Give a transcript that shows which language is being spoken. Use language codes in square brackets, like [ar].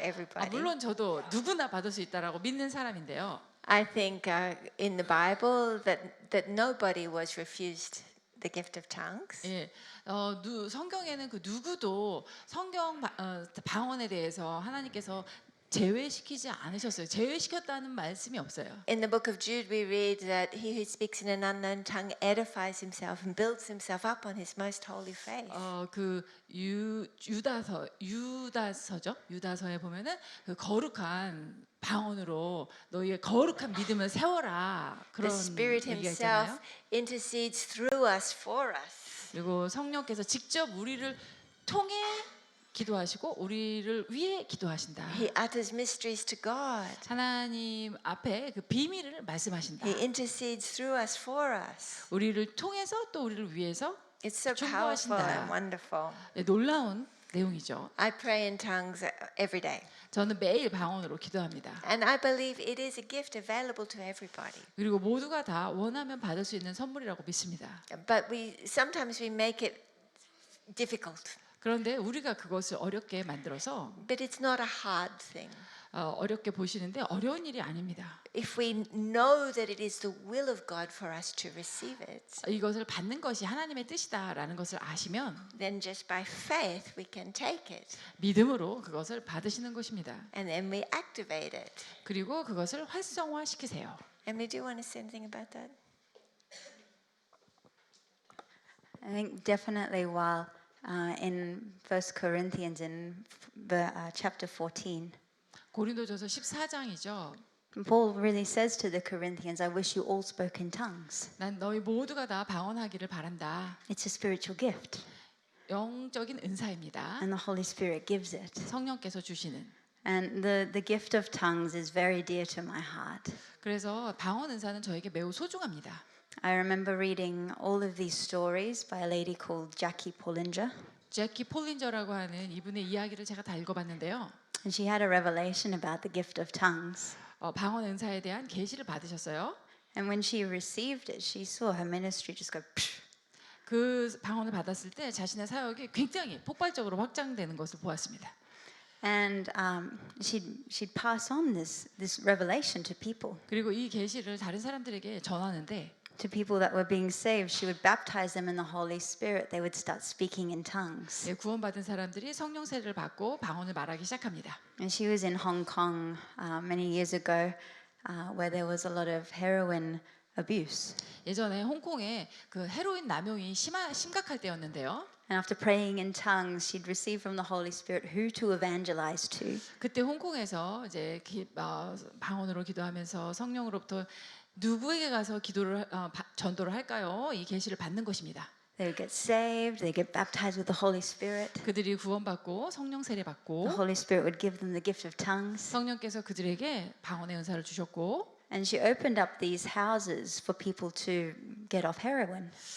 [en] 아, everybody. [ko] 물론 저도 누구나 받을 수 있다라고 믿는 사람인데요. [en] I think in the Bible that nobody was refused the gift of tongues. [ko] 예, 성경에는 그 누구도 방언에 대해서 하나님께서 제외시키지 않으셨어요. 제외시켰다는 말씀이 없어요. [en] In the book of Jude, we read that he who speaks in an unknown tongue edifies himself and builds himself up on his most holy faith. [ko] 그 유다서죠. 유다서에 보면은 그 거룩한 방언으로 너희의 거룩한 믿음을 세워라. 그런 [en] The Spirit [ko] 얘기가 [en] himself [ko] 있잖아요. [en] intercedes through us for us. [ko] 그리고 성령께서 직접 우리를 통해 기도하시고 우리를 위해 기도하신다. [en] He utters mysteries to God. [ko] 하나님 앞에 그 비밀을 말씀하신다. [en] He intercedes through us for us. [ko] 우리를 통해서 또 우리를 위해서 [en] It's so powerful and wonderful. [ko] 네, 놀라운 내용이죠. [en] I pray in tongues every day. [ko] 저는 매일 방언으로 기도합니다. [en] And I believe it is a gift available to everybody. [ko] 그리고 모두가 다 원하면 받을 수 있는 선물이라고 믿습니다. [en] But sometimes we make it difficult. [ko] 그런데 우리가 그것을 어렵게 만들어서 [en] But it's not a hard thing. [ko] 어렵게 보시는데 어려운 일이 아닙니다. [en] If we know that it is the will of God for us to receive it, [ko] 이것을 받는 것이 하나님의 뜻이다라는 것을 아시면 [en] then just by faith we can take it. [ko] 믿음으로 그것을 받으시는 것입니다. [en] And then we activate it. [ko] 그리고 그것을 활성화시키세요. [en] Emily, do you want to say anything about that? I think definitely while in 1 Corinthians in chapter 14, [ko] 고린도전서 14장이죠. [en] Paul really says to the Corinthians, I wish you all spoke in tongues. [ko] 난 너희 모두가 다 방언하기를 바란다. [en] It's a spiritual gift, [ko] 영적인 은사입니다. [en] and the Holy Spirit gives it. [ko] 성령께서 주시는. [en] And the gift of tongues is very dear to my heart. [ko] 그래서 방언 은사는 저에게 매우 소중합니다. [en] I remember reading all of these stories by a lady called Jackie Pullinger. [ko] 제키 폴린저라고 하는 이분의 이야기를 제가 다 읽어봤는데요. [en] And she had a revelation about the gift of tongues. [ko] 방언 은사에 대한 계시를 받으셨어요. [en] And when she received it, she saw her ministry just go psh. [ko] 그 방언을 받았을 때 자신의 사역이 굉장히 폭발적으로 확장되는 것을 보았습니다. [en] And she'd pass on this revelation to people. [ko] 그리고 이 계시를 다른 사람들에게 전하는데 [en] To people that were being saved, she would baptize them in the Holy Spirit. They would start speaking in tongues. [ko] 구원받은 사람들이 성령 세례를 받고 방언을 말하기 시작합니다. [en] And she was in Hong Kong many years ago, where there was a lot of heroin abuse. [ko] 예전에 홍콩에 그 헤로인 남용이 심각할 때였는데요. [en] And after praying in tongues, she'd receive from the Holy Spirit who to evangelize to. [ko] 그때 홍콩에서 이제 방언으로 기도하면서 성령으로부터 누구에게 가서 전도를 할까요? 이 계시를 받는 것입니다. [en] They would get saved, they get baptized with the Holy Spirit. [ko] 그들이 구원받고 성령 세례 [en] The [ko] 받고 [en] Holy Spirit would give them the gift of tongues. [ko] 성령께서 그들에게 방언의 은사를 주셨고 [en] And she opened up these houses for people to get off heroin.